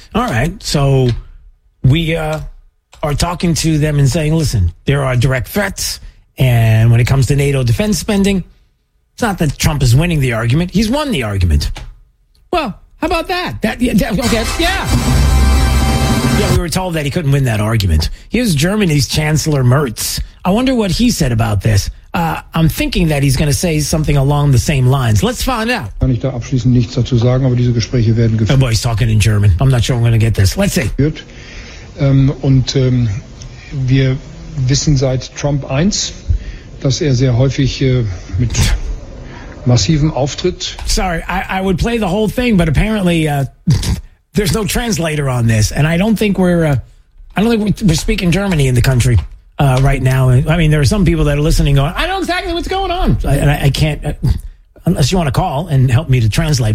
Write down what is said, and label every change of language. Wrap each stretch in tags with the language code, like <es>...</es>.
<en>All right, so we are talking to them and saying, listen, there are direct threats, and when it comes to NATO defense spending, it's not that Trump is winning the argument, he's won the argument. Well, how about that? Yeah, we were told that he couldn't win that argument. Here's Germany's Chancellor Merz. I wonder what he said about this. I'm thinking that he's going to say something along the same lines. Let's find out.</en> <de>Kann ich da abschließend nichts dazu sagen, aber diese Gespräche werden geführt.</de> <en>Oh boy, he's talking in German. I'm not sure I'm going to get this. Let's see.</en> <de>Wir wissen seit Trump 1, dass er sehr häufig mit massivem Auftritt.</de> <en>Sorry, I would play the whole thing, but apparently there's no translator on this, and I don't think we're we're speaking Germany in the country right now. I mean, there are some people that are listening going, I know exactly what's going on. I can't, unless you want to call and help me to translate.</en>